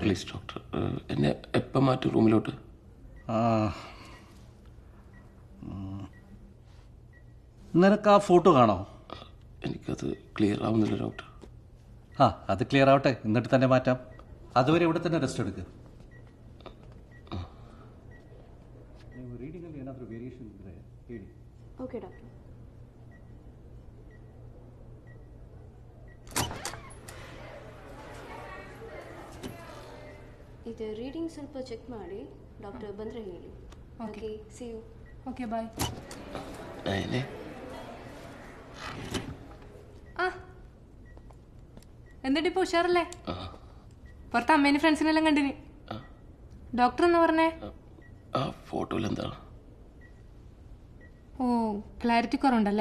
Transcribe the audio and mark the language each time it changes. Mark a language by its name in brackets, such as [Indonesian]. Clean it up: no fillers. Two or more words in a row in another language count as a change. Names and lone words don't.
[English] Please doctor, [Malayalam] എന്നെ എപ്പം മാറ്റും റൂമിലോട്ട്? നിനക്ക് ആ ഫോട്ടോ കാണോ? എനിക്കത് ക്ലിയർ ആവുന്നില്ല ഡോക്ടർ. അത് ക്ലിയർ ആവട്ടെ, എന്നിട്ട് തന്നെ മാറ്റാം. അതുവരെ ഇവിടെ തന്നെ റെസ്റ്റ് എടുക്കുക. [English] Okay doctor. [Kannada] ಇದು ರೀಡಿಂಗ್ ಸ್ವಲ್ಪ ಚೆಕ್ ಮಾಡಿ ಡಾಕ್ಟರ್ ಬಂದರೆ ಹೇಳಿ. [English] Okay, see you. Okay bye. [Malayalam] എന്നിട്ട് ഇപ്പോൾ ഉഷാറല്ലേ? പുറത്ത് അമ്മേനെ ഫ്രണ്ട്സിനെല്ലാം കണ്ടിന്. ഡോക്ടർ എന്ന് പറഞ്ഞേ? ആ ഫോട്ടോയിൽ എന്താണ്? ഓ, ക്ലാരിറ്റി കുറവുണ്ടല്ലേ?